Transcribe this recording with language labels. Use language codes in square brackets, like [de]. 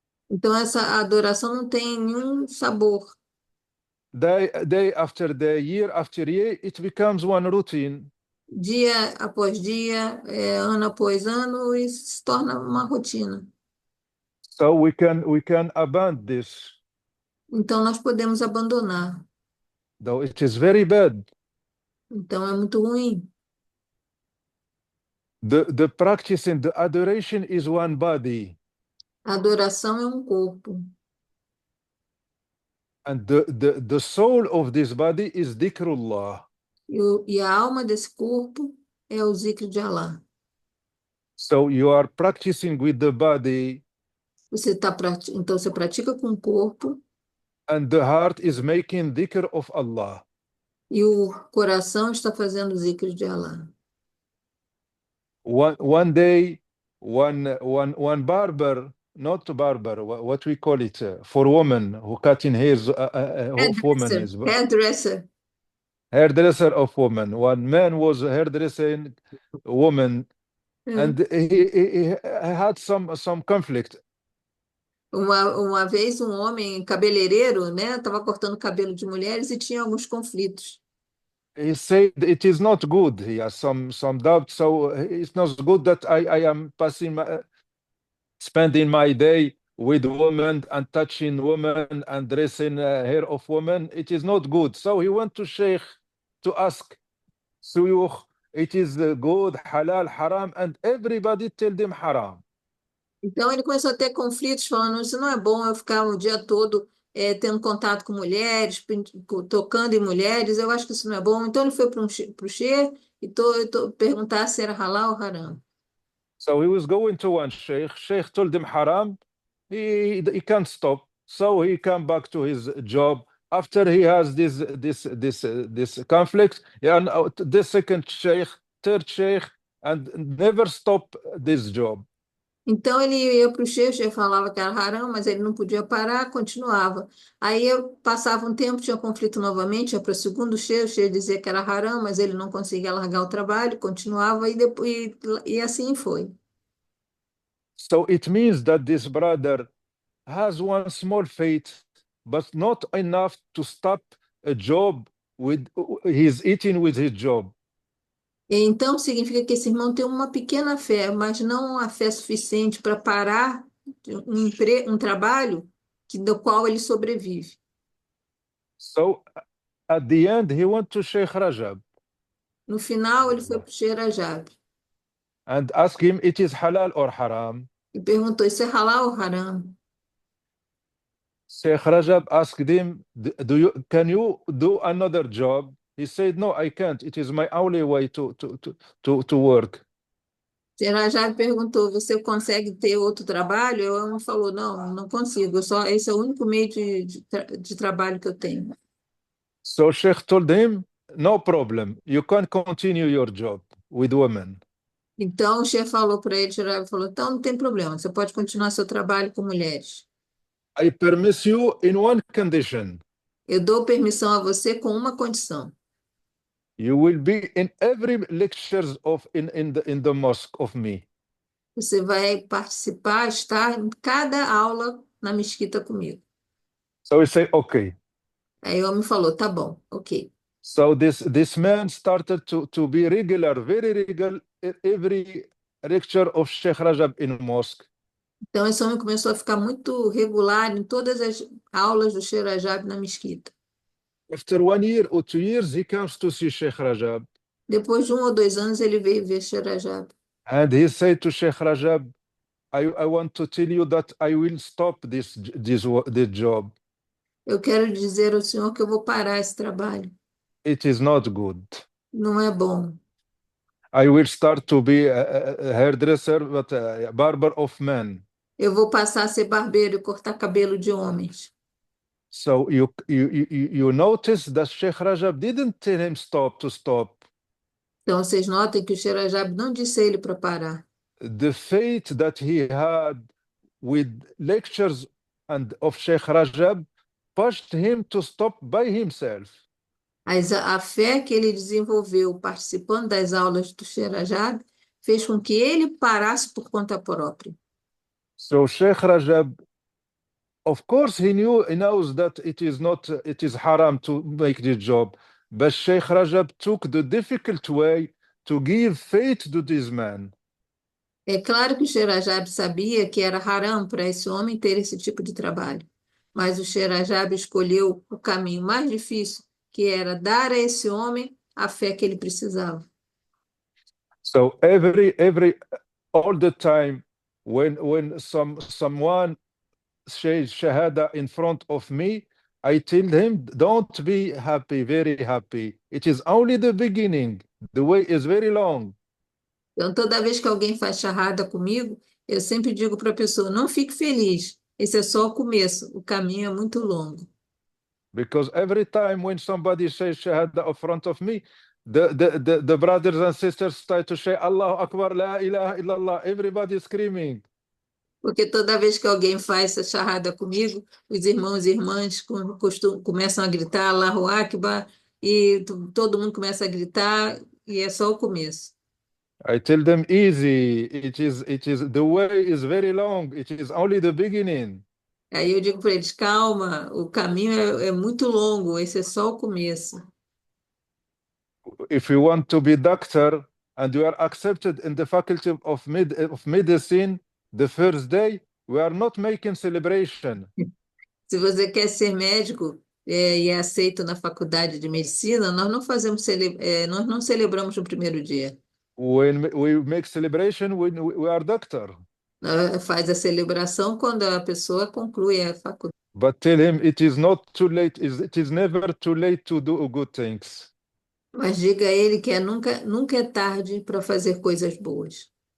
[pt] Então, essa adoração não tem nenhum sabor. [en] Day after day, year after year, it becomes one routine. [pt] Dia após dia, ano após ano, e se torna uma rotina. [en] So we can abandon this, [pt] Então, nós podemos abandonar. [en] though it is very bad. [pt] Então, é muito ruim. [en] The practicing, the adoration is one body, [pt] A adoração é um corpo. [en] and the soul of this body is dhikrullah. [pt] E a alma desse corpo é o zikr de Allah. [en] So you are practicing with the body, [pt] Então, você pratica com o corpo [en] and the heart is making dhikr of Allah. [pt] e o coração está fazendo o zikr de Allah. [en] One day, one barber, not barber, what we call it, for women who cutting hairs of women is Hairdresser. hairdresser of women. One man was hairdressing a woman, and he had some conflict. [pt] Uma vez um homem cabeleireiro, né, estava cortando cabelo de mulheres e tinha alguns conflitos. [en] He said it is not good. He has some doubt, so it's not good that I am spending my day with women and touching women and dressing hair of women. It is not good. So he went to Sheikh to ask Suyukh, it is good, halal, haram, and everybody tell them haram. [pt] Então ele começou a ter conflitos, falando: isso não é bom eu ficar o dia todo tendo contato com mulheres, tocando em mulheres, eu acho que isso não é bom. Então ele foi para o sheikh e perguntar se era halal ou haram. [en] So he was going to one sheikh. Sheikh told him haram. He can't stop. So he come back to his job. After he has this conflict, and the second sheikh, third sheikh, and never stop this job. [pt] Então ele ia para o sheikh falava que era haram, mas ele não podia parar, continuava. Aí eu passava um tempo, tinha conflito novamente, ia para o segundo sheikh, o sheikh dizia que era haram, mas ele não conseguia largar o trabalho, continuava e assim foi. [en] So it means that this brother has one small faith, but not enough to stop a job with he's eating with his job. [pt] Então significa que esse irmão tem uma pequena fé, mas não a fé suficiente para parar um trabalho do qual ele sobrevive. [en] So at the end, he went to Sheikh Rajab. [pt] No final, ele foi para o Sheikh Rajab [en] And asked him, it is halal or haram? [pt] e perguntou: isso é halal ou haram? [en] Sheikh Rajab asked him, can you do another job? He said, no, I can't. It is my only way to work. [pt] Sheikh Rajab perguntou: você consegue ter outro trabalho? O homem falou: não consigo. Esse é o único meio de trabalho que eu tenho. [en] So Sheikh told him, no problem. You can continue your job with women. [pt] Então o Sheikh falou para ele, Sheikh Rajab falou: então não tem problema, você pode continuar seu trabalho com mulheres. [en] I permit you in one condition. [pt] Eu dou permissão a você com uma condição. [en] You will be in every lectures in the mosque of me. [pt] Você vai participar, estar em cada aula na mesquita comigo. [en] So he said, okay. [pt] Aí o homem falou: tá bom, ok. [en] So this man started to be regular, very regular, every lecture of Sheikh Rajab in mosque. [pt] Então esse homem começou a ficar muito regular em todas as aulas do Sheikh Rajab na mesquita. [en] After 1 year or 2 years, he comes to see Sheikh Rajab. [pt] Depois de 1 ou 2 anos, ele veio ver Sheikh Rajab. [en] And he said to Sheikh Rajab, I want to tell you that I will stop this job. [pt] Eu quero dizer ao senhor que eu vou parar esse trabalho. [en] It is not good. [pt] Não é bom. [en] I will start to be a hairdresser, but a barber of men. [pt] Eu vou passar a ser barbeiro e cortar cabelo de homens. [en] So you notice that Sheikh Rajab didn't tell him to stop. [pt] Então, vocês notem que o Sherazade não disse a ele para parar. [en] The faith that he had with lectures and of Sheikh Rajab pushed him to stop by himself. [pt] A fé que ele desenvolveu participando das aulas do Sherazade fez com que ele parasse por conta própria. [en] So Sheikh Rajab, of course, he knows that it is haram to make this job, but Sheikh Rajab took the difficult way to give faith to this man. [pt] É claro que o Sherazade sabia que era haram para esse homem ter esse tipo de trabalho, mas o Sherazade escolheu o caminho mais difícil, que era dar a esse homem a fé que ele precisava. [en] So all the time when someone says shahada in front of me, I tell him, don't be happy, very happy. It is only the beginning. The way is very long. [pt] Então, toda vez que alguém faz charrada comigo, eu sempre digo para a pessoa: não fique feliz, esse é só o começo, o caminho é muito longo. [en] Because every time when somebody says shahada in front of me, the brothers and sisters start to say [ar] Allahu Akbar, la ilaha illallah, [en] everybody screaming. [pt] Porque toda vez que alguém faz essa charrada comigo, os irmãos e irmãs começam a gritar Allahu Akbar, e todo mundo começa a gritar, e é só o começo. [en] I tell them easy, the way is very long, it is only the beginning. [pt] Aí eu digo para eles: calma, o caminho é muito longo, esse é só o começo. [en] If you want to be doctor and you are accepted in the faculty of medicine, the first day we are not making celebration. [pt] Se você quer ser médico e é aceito na faculdade de medicina, nós não nós não celebramos no primeiro dia. [en] When we make celebration when we are doctor. [pt] Faz a celebração quando a pessoa conclui a faculdade. [en] But tell him it is not too late, it is never too late to do good things. [pt] Mas diga a ele que nunca é tarde para fazer coisas boas.